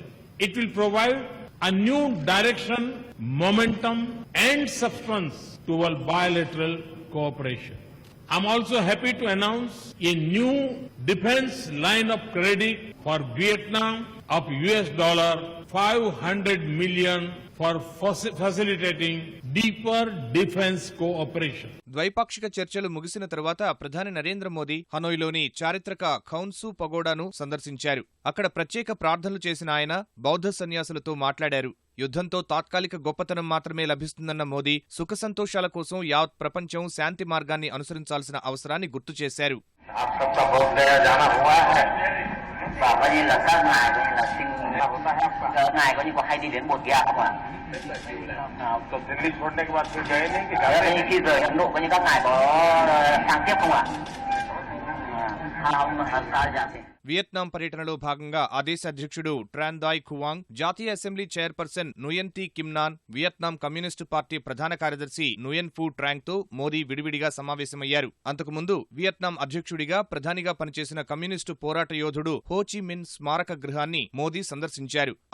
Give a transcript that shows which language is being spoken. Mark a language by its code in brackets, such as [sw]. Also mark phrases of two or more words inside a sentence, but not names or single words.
[en] It will provide a new direction, momentum and substance to our bilateral cooperation. I'm also happy to announce a new defense line of credit for Vietnam of $500 million for facilitating deeper defense cooperation. [te] ద్వైపాక్షిక చర్చలు ముగిసిన తరువాత ప్రధాని నరేంద్ర మోదీ హనోయ్లోని చారిత్రక ఖౌన్సు పగోడాను సందర్శించారు. అక్కడ ప్రత్యేక ప్రార్థనలు చేసిన ఆయన బౌద్ధ సన్యాసులతో మాట్లాడారు. యుద్ధంతో తాత్కాలిక గొప్పతనం మాత్రమే లభిస్తుందన్న మోదీ సుఖ సంతోషాల కోసం యావత్ ప్రపంచం శాంతి మార్గాన్ని అనుసరించాల్సిన అవసరాన్ని గుర్తు చేశారు. [vi] ngài có như có hay đi đến Bột Gạo không ạ? Khi rời Ấn Độ có như các ngài có sang tiếp không ạ? [te] వియత్నాం పర్యటనలో భాగంగా ఆ దేశ అధ్యక్షుడు ట్రాన్ దాయ్ ఖువాంగ్, జాతీయ అసెంబ్లీ చైర్పర్సన్ నుయన్ థీ కిమ్నాన్, వియత్నాం కమ్యూనిస్టు పార్టీ ప్రధాన కార్యదర్శి నుయన్ ఫూ ట్రాంగ్తో మోదీ విడివిడిగా సమావేశమయ్యారు. అంతకుముందు వియత్నాం అధ్యక్షుడిగా ప్రధానిగా పనిచేసిన కమ్యూనిస్టు పోరాట యోధుడు హో చి మిన్ స్మారక గృహాన్ని మోదీ సందర్శించారు.